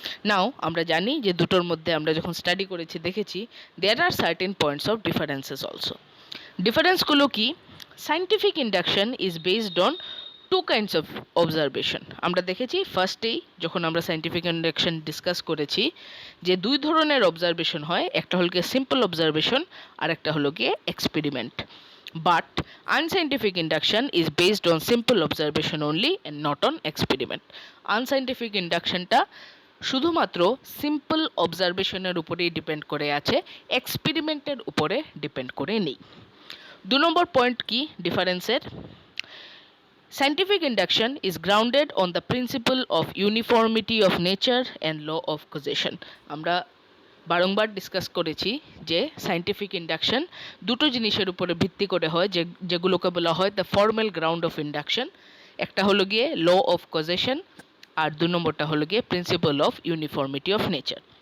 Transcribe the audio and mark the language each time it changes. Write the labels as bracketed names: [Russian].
[Bangla] নাও আমরা জানি যে দুটোর মধ্যে আমরা যখন স্টাডি করেছি দেখেছি [English] There are certain points of differences also. [Bangla] ডিফারেন্সগুলো কি? [English] Scientific induction is based on two kinds of observation. [Bangla] আমরা দেখেছি ফার্স্টেই যখন আমরা সায়েন্টিফিক ইন্ডাকশন ডিসকাস করেছি যে দুই ধরনের অবজারভেশন হয়, একটা হলো গিয়ে সিম্পল অবজারভেশন আর একটা হলো গিয়ে experiment. [English] But unscientific induction is based on simple observation only and not on experiment. [Bangla] Unscientific inductionটা শুধুমাত্র সিম্পল অবজারভেশনের উপরেই ডিপেন্ড করে আছে, এক্সপেরিমেন্টের উপরে ডিপেন্ড করে নেই। 2 নম্বর পয়েন্ট কি ডিফারেন্সের? [English] Scientific induction is grounded on the principle of uniformity of nature and law of causation. [Bangla] আমরা বারংবার ডিসকাস করেছি যে সায়েন্টিফিক ইন্ডাকশন দুটো জিনিসের উপরে ভিত্তি করে হয়, যেগুলোকে বলা হয় [English] The formal ground of induction. [Bangla] একটা হলো গিয়ে ল অফ কজেশন আর 2 নম্বরটা হলো গিয়ে principal of uniformity of nature.